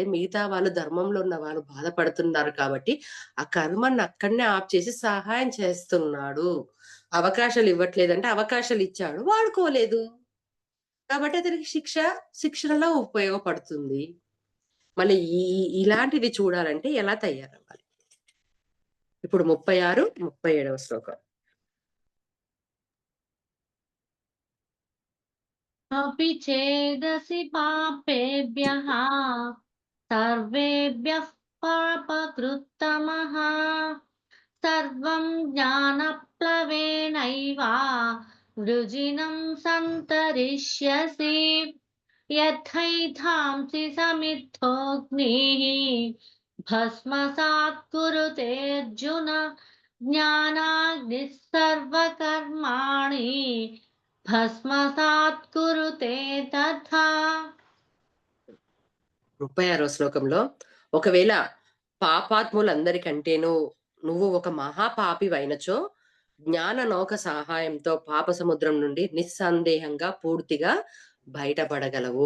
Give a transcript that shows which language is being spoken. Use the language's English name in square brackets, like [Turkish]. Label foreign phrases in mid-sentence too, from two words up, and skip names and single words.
[Telugu] మిగతా వాళ్ళు ధర్మంలో ఉన్న వాళ్ళు బాధపడుతున్నారు కాబట్టి, ఆ కర్మని అక్కడనే ఆప్ చేసి సహాయం చేస్తున్నాడు. అవకాశాలివ్వట్లేదంటే అవకాశాలిచ్చాడు. వాడుకోలేదు. కాబట్టి అతనికి శిక్షణలో ఉపయోగపడుతుంది. మళ్ళీ ఇలాంటివి చూడాలంటే ఎలా తయారవ్వాలి? ఇప్పుడు 36, 37వ శ్లోకం. [Sanskrit] अपि चेदसि पापेभ्यः सर्वेभ्यः पापकृत्तमः सर्वं ज्ञानप्लवेनैव वृजिनं सन्तरिष्यसि यथैधांसि समिद्धोऽग्निः भस्मसात् कुरुतेऽर्जुन ज्ञानाग्निः सर्वकर्माणि భస్మసాత్ కురుతే తథా [Telugu] 36వ శ్లోకంలో ఒకవేళ పాపాత్ములందరికంటేను నువ్వు ఒక మహాపాపివైనచో జ్ఞాన నౌక సహాయంతో పాప సముద్రం నుండి నిస్సందేహంగా పూర్తిగా బయటపడగలవు.